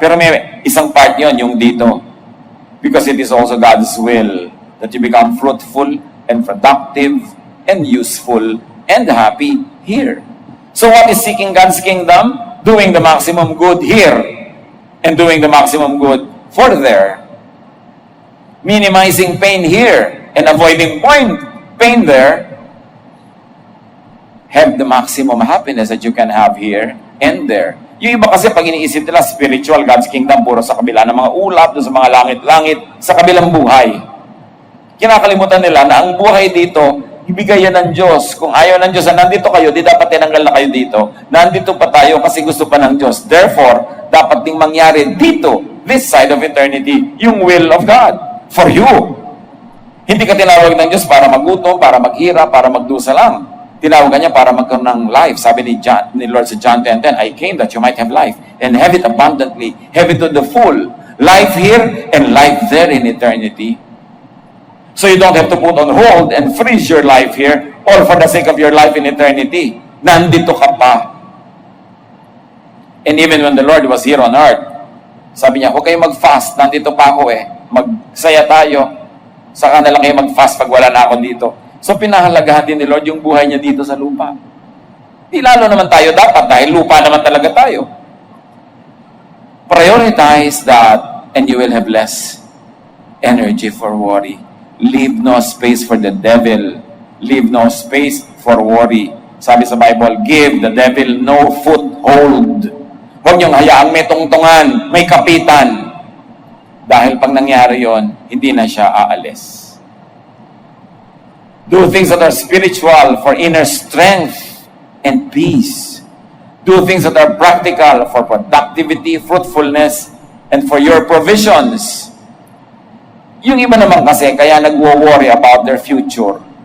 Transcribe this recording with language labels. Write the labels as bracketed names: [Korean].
[Filipino] Pero may isang part yon, yung dito. [English] Because it is also God's will that you become fruitful and productive and useful and happy here. So what is seeking God's kingdom? Doing the maximum good here and doing the maximum good for there. Minimizing pain here and avoiding pain there. Have the maximum happiness that you can have here and there. [Filipino] Yung iba kasi pag iniisip nila spiritual, God's kingdom, puro sa kabila ng mga ulap, sa mga langit-langit, sa kabilang buhay. Kinakalimutan nila na ang buhay dito, ibigay yan ng Diyos. Kung ayaw ng Diyos na nandito kayo, di dapat tinanggal na kayo dito. Nandito pa tayo kasi gusto pa ng Diyos. [English] Therefore, [Filipino] dapat ding mangyari dito, [English] this side of eternity, yung will of God for you. [Filipino] Hindi ka tinawag ng Diyos para magutom, para maghirap, para magdusa lang. Tinawag niya para magkaroon ng life. Sabi ni [English] Lord sa John 10:10, I came that you might have life and have it abundantly, have it to the full. Life here and life there in eternity. So you don't have to put on hold and freeze your life here all for the sake of your life in eternity. [Filipino] Nandito ka pa. [English] And even when the Lord was here on earth, [Filipino] sabi niya, huwag kayo mag-fast. Nandito pa ako eh. Magsaya tayo. Saka na lang kayo mag-fast pag wala na ako dito. So pinahalagahan din ni Lord yung buhay niya dito sa lupa. Di lalo naman tayo dapat dahil lupa naman talaga tayo. [English] Prioritize that and you will have less energy for worry. Leave no space for the devil. Leave no space for worry. [Filipino] Sabi sa [English] Bible, give the devil no foothold. [Filipino] Huwag niyong hayaang may tungtungan, may kapitan. Dahil pag nangyari yon, hindi na siya aalis. [English] Do things that are spiritual for inner strength and peace. Do things that are practical for productivity, fruitfulness, and for your provisions. [Filipino] Yung iba naman kasi, kaya nagwo-worry [English] about their future.